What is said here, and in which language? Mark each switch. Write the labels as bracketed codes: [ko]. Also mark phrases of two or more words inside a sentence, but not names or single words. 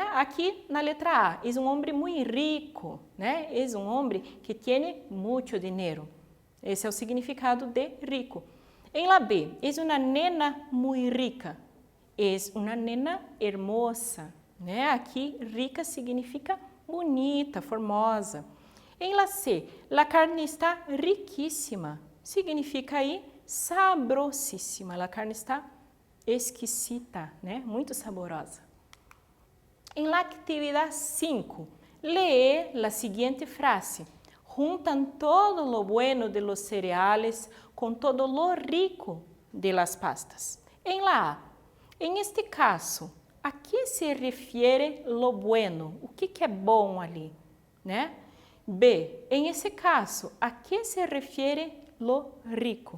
[pt] Aqui na letra A, é um homem muito rico, né? É um homem que tem muito dinheiro. Esse é o significado de rico. Em la B, é uma nena muito rica. É uma [es] nena hermosa. [pt] Né? Aqui, rica significa bonita, formosa. [es] Em la C, la carne está riquíssima. [pt] Significa aí [es] sabrosíssima. La carne está exquisita, né? [pt] Muito saborosa. Em la atividade 5, lee a seguinte frase. [es] juntan todo lo bueno de los cereales con todo lo rico de las pastas. [pt] Em la A, em este caso, a que se refere [es] lo bueno? [pt] O que é bom ali, né? B, em esse caso, a que se refere [es] lo rico?